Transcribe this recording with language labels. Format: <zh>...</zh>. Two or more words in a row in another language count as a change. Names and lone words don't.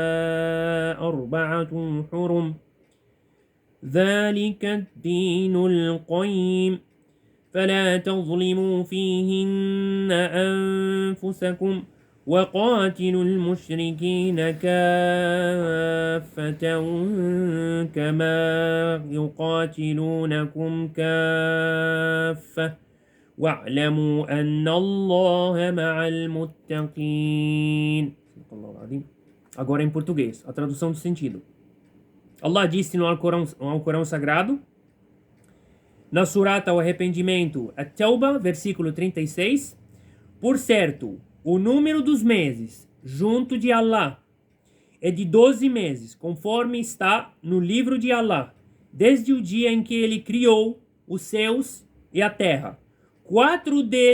<ar>4 حرم ذلك الدين القيم فلا تظلموا فيهن أنفسكم وقاتلوا المشركين كافة كما يقاتلونكم كافة واعلموا أن الله مع المتقين.</ar> <pt>Agora em português, a tradução do sentido. Allah disse no Alcorão Sagrado, na surata o arrependimento, At-Tawba, versículo 36, por certo, o número dos meses junto de Allah é de 12 meses, conforme está no livro de Allah, desde o dia em que ele criou os céus e a terra.</pt>